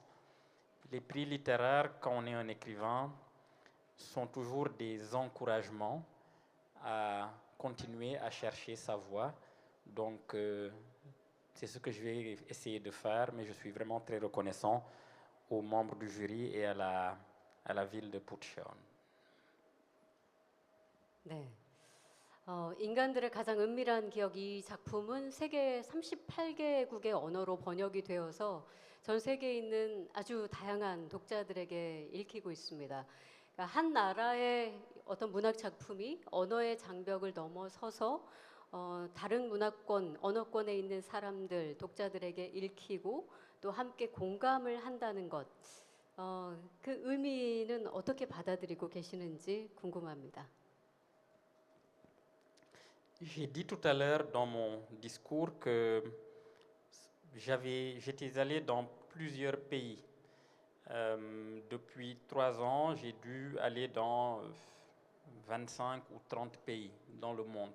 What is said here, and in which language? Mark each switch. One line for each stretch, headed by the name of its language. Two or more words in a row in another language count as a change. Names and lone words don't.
French: Les prix littéraires, quand on est un écrivain, sont toujours des encouragements à continuer à chercher sa voie. Donc, c'est ce que je vais essayer de faire, mais je suis vraiment très reconnaissant aux membres du jury et à la ville de Pucheon.
Korean: 네. 인간들의 가장 은밀한 기억 이 작품은 세계 38개국의 언어로 번역이 되어서 전 세계에 있는 아주 다양한 독자들에게 읽히고 있습니다. 그러니까 한 나라의 어떤 문학 작품이 언어의 장벽을 넘어서서 다른 문화권, 언어권에 있는 사람들, 독자들에게 읽히고 또 함께 공감을 한다는 것, 그 의미는 어떻게 받아들이고 계시는지 궁금합니다.
French: J'ai dit tout à l'heure dans mon discours que j'étais allé dans plusieurs pays. Depuis 3 ans, j'ai dû aller dans 25 ou 30 pays dans le monde.